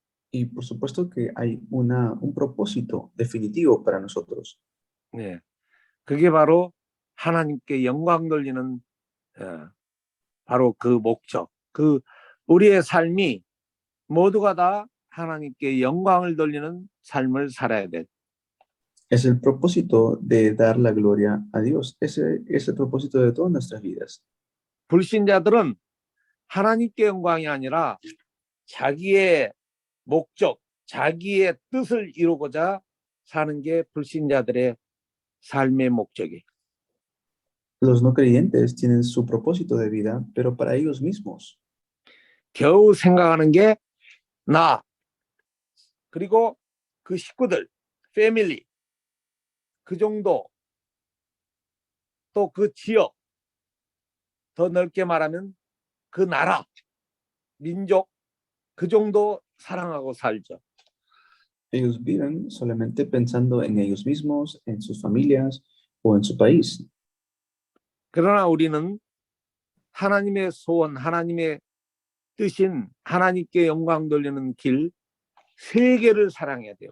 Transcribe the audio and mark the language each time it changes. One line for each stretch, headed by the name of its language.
Spanish: Y por supuesto que hay un propósito definitivo para nosotros.
Korean: 네, 그게 바로 하나님께 영광 돌리는 바로 그 목적. 우리의 삶이 모두가 다 하나님께 영광을 돌리는 삶을 살아야 돼.
Spanish: Es el propósito de dar la gloria a Dios. Ese es el propósito de todas nuestras vidas.
Korean: 불신자들은 하나님께 영광이 아니라 자기의 목적, 자기의 뜻을 이루고자 사는 게 불신자들의 삶의 목적이에요.
Spanish: Los no creyentes tienen su propósito de vida, pero para ellos mismos.
Korean: 겨우 생각하는 게 나, 그리고 그 식구들, 패밀리, 그 정도, 또 그 지역, 더 넓게 말하면 그 나라, 민족, 그 정도 사랑하고 살죠.
Spanish: Ellos viven solamente pensando en ellos mismos, en sus familias o en su país.
Korean: 그러나 우리는 하나님의 소원, 하나님의 뜻인 하나님께 영광 돌리는 길, 세계를 사랑해야 돼요.